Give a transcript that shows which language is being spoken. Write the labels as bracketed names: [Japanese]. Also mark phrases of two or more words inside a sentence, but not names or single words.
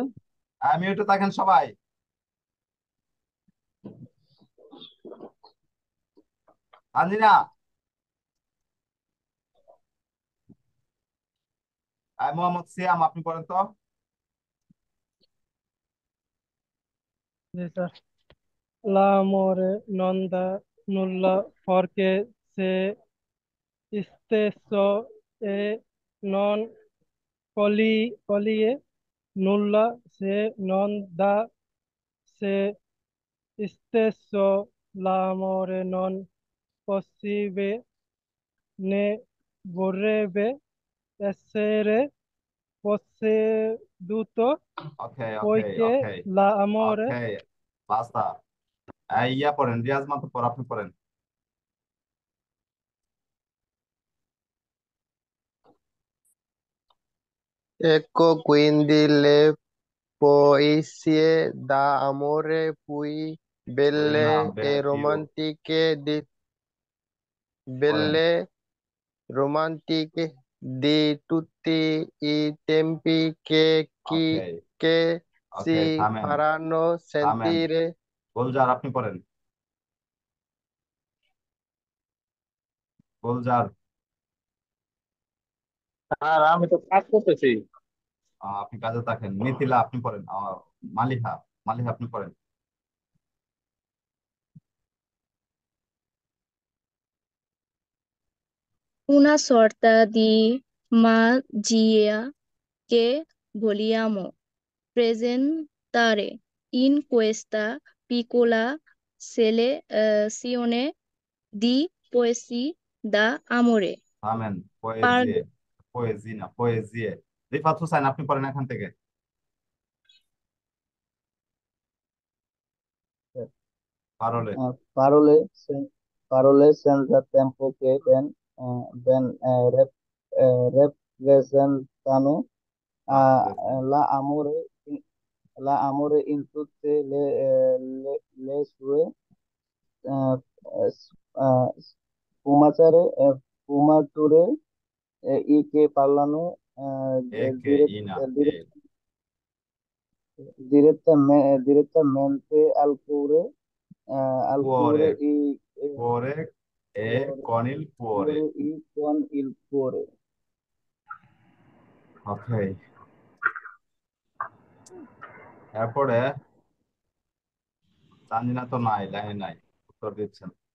[Bangla] মিউটে থাকেন সবাই। তানজিনা, মোহাম্মদ সিয়াম, আপনি পড়েন তো। জি স্যার। [Italian] L'amore non dà nulla perché se stesso e non coglie nulla se non dà se stesso. L'amore non possibile né vorrebbe essere posseduto [Bangla] ওকে, ওকে, [Italian] poiché [Bangla] ওকে, [Italian] l'amore [Bangla] ওকে, বাস্তা। ইয়া পড়েন, রিয়াজ মাতব্বর, আপনি পড়েন। [Italian] Ecco quindi le poesie d'amore più [Bangla] ওই না, [Italian] belle e [Bangla] পিউ পড়েন। [Italian] belle romantiche di tutti i tempi [Bangla] ওকে, [Italian] che [Bangla] ওকে, [Italian] si [Bangla] থামেন, [Italian] faranno [Bangla] থামেন। [Italian] sentire. [Bangla] গুলজার, আপনি পড়েন। গুলজার, আর আমি তো কাজ করতেছি। আপনি কাজে থাকেন। মিথিলা, আপনি পড়েন। মালিহা, মালিহা, আপনি পড়েন। [Italian] Una sorta di magia che vogliamo presentare in questa piccola selezione di poesie d'amore. [Bangla] থামেন। [Italian] Par- [Bangla] পোয়েজিয়ে, পোয়েজি না, পোয়েজিয়ে। রিফাত হুসাইন, আপনি পড়েন এখান থেকে। পারলে। [Italian] Parole, parole senza tempo che rappresentano la amore, la amore in tutte le sue eh, sfumature e che parlano একে ইনা এ direttamente al cuore, cuore cuore e cuore, con il cuore। cuore e con il cuore. [Bangla] ওকে, এরপরে তানজিনা তো নাই, লাইনে নাই, উত্তর দিচ্ছেন।